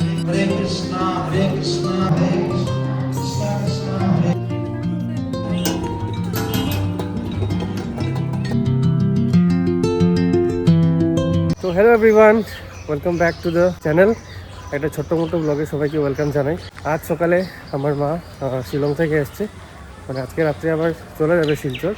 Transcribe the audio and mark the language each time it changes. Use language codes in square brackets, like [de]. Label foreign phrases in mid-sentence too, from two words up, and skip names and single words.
[sa] Hare Krishna, Hare Krishna, Hare Krishna, Krishna Krishna, Hare. [en] তো hello everyone, welcome back to the channel. [bn] একটা ছোট্ট [en] moto vlog [bn] সবাইকে ওয়েলকাম জানাই। আজ সকালে আমার মা শিলং থেকে এসছে, মানে আজকে রাত্রে আবার চলে যাবে শিলচর।